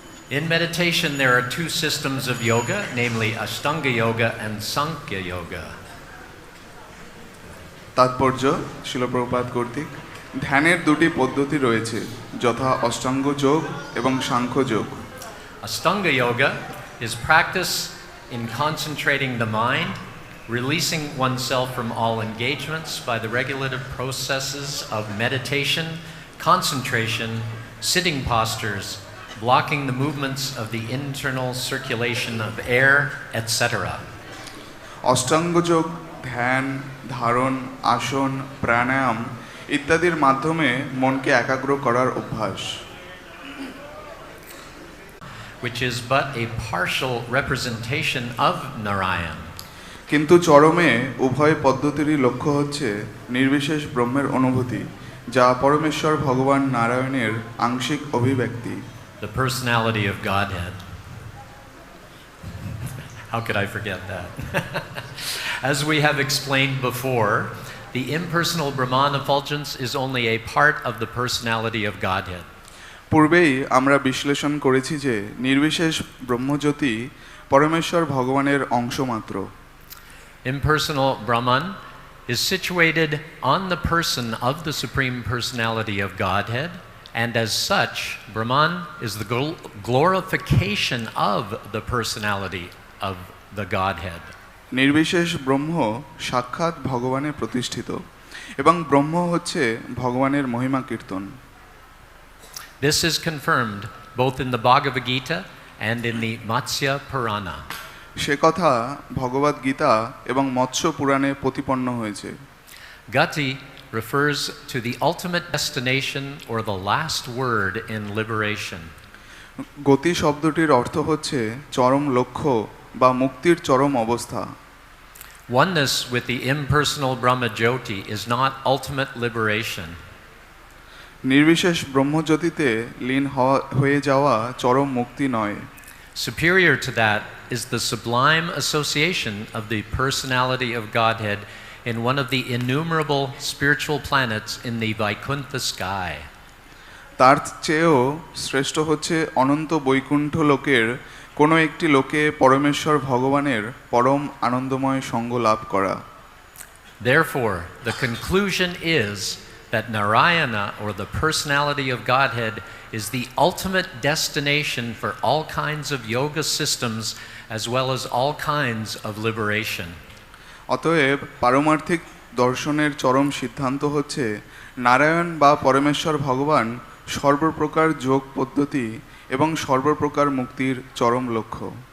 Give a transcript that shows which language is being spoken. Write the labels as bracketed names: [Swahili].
[English] In meditation, there are two systems of yoga, namely Aṣṭāṅga-yoga and Sāṅkhya-yoga. [Bangla] তাৎপর্য শিল প্রভুপাদ কর্তৃক ধ্যানের দুটি পদ্ধতি রয়েছে, যথা অষ্টাঙ্গ যোগ এবং সাংখ্য যোগ। [English] Aṣṭāṅga-yoga is practice in concentrating the mind, releasing oneself from all engagements by the regulative processes of meditation, concentration, sitting postures, blocking the movements of the internal circulation of air, etc. [Bangla] অষ্টাঙ্গ যোগ ধ্যান, ধারণ, আসন, প্রাণায়াম ইত্যাদির মাধ্যমে মনকে একাগ্র করার অভ্যাস, [English] which is but a partial representation of Narayan. [Bangla] কিন্তু চরমে উভয় পদ্ধতিরই লক্ষ্য হচ্ছে নির্বিশেষ ব্রহ্মের অনুভূতি, যা পরমেশ্বর ভগবান নারায়ণের আংশিক অভিব্যক্তি, [English] the personality of Godhead. How could I forget that? As we have explained before, the impersonal Brahman effulgence is only a part of the personality of Godhead. [Bangla] পূর্বেই আমরা বিশ্লেষণ করেছি যে নির্বিশেষ ব্রহ্মজ্যোতি পরমেশ্বর ভগবানের অংশ মাত্র। [English] Impersonal Brahman is situated on the person of the Supreme Personality of Godhead, and as such, Brahman is the glorification of the personality of the Godhead. [Bangla] নির্বিশেষ ব্রহ্ম সাক্ষাৎ ভগবানে প্রতিষ্ঠিত এবং ব্রহ্ম হচ্ছে ভগবানের মহিমা কীর্তন। [English] This is confirmed both in the Bhagavad-gītā and in the Matsya Purāṇa. [Bangla] সে কথা ভগবদ্গীতা এবং মৎস্য পুরাণে প্রতিপন্ন হয়েছে। [English] Gati refers to the ultimate destination or the last word in liberation. [Bangla] গতি শব্দটির অর্থ হচ্ছে চরম লক্ষ্য বা মুক্তির চরম অবস্থা। [English] Oneness with the impersonal Brahma Jyoti is not ultimate liberation. [Bangla] নির্বিশেষ ব্রহ্মজ্যোতিতে লীন হয়ে যাওয়া চরম মুক্তি নয়। [English] Superior to that is the sublime association of the personality of Godhead in one of the innumerable spiritual planets in the Vaikuntha sky. [Bangla] তার চেয়েও শ্রেষ্ঠ হচ্ছে অনন্ত বৈকুণ্ঠ লোকের কোনো একটি লোকে পরমেশ্বর ভগবানের পরম আনন্দময় সঙ্গ লাভ করা। [English] Therefore, the conclusion is that Narayana, or the personality of Godhead, is the ultimate destination for all kinds of yoga systems as well as all kinds of liberation. [Bangla] অতএব পারমার্থিক দর্শনের চরম সিদ্ধান্ত হচ্ছে নারায়ণ বা পরমেশ্বর ভগবান সর্বপ্রকার যোগ পদ্ধতি এবং সর্বপ্রকার মুক্তির চরম লক্ষ্য।